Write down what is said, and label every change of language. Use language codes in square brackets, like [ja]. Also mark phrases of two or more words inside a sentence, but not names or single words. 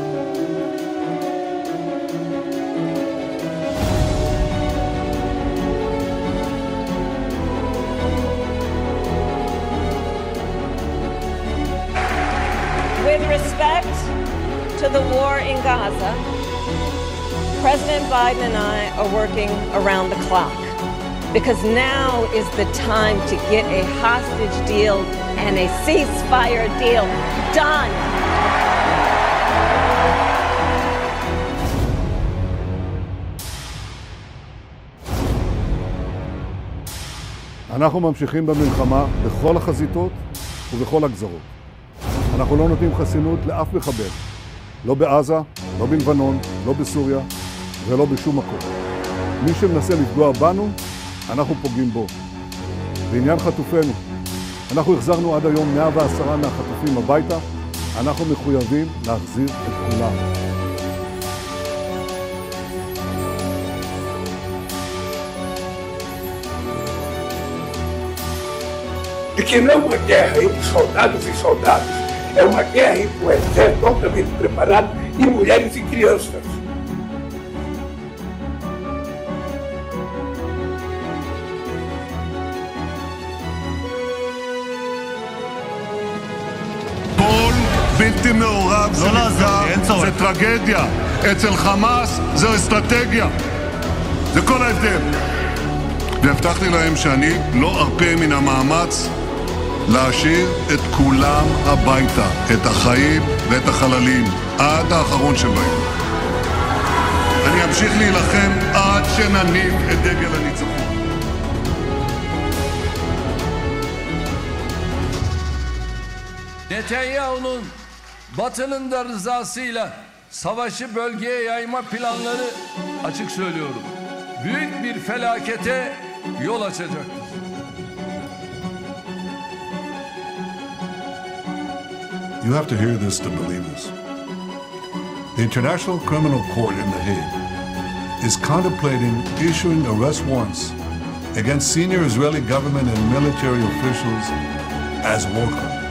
[en] With respect to the war in Gaza, President Biden and I are working around the clock because now is the time to get a hostage deal and a ceasefire deal done. [he] אנחנו ממשיכים במלחמה בכל החזיתות ובכל הגזרות. אנחנו לא נותנים חסינות לאף מחבל, לא בעזה, לא בלבנון, לא בסוריה ולא בשום מקום. מי שמנסה לפגוע בנו, אנחנו פוגעים בו. בעניין חטופינו, אנחנו החזרנו עד היום 110 מהחטופים הביתה, אנחנו מחויבים להחזיר את כולם. [pt] De que não é uma guerra entre soldados e soldados, é uma guerra entre o exército altamente preparado e mulheres e crianças. [he] כל בלתי מעורב שנפגע זה טרגדיה. אצל חמאס זו אסטרטגיה. זה כל ההבדל. והבטחתי להם שאני לא ארפה מן המאמץ להשאיר את כולם הביתה, את החיים ואת החללים, עד האחרון שבהם. אני אמשיך להילחם עד שנניף את דגל הניצחון. [tr] Netanyahu'nun Batı'nın da rızasıyla savaşı bölgeye yayma planları açık söylüyorum. Büyük bir felakete yol açacaktır. [en] You have to hear this to believe this. The International Criminal Court in The Hague is contemplating issuing arrest warrants against senior Israeli government and military officials as war criminals.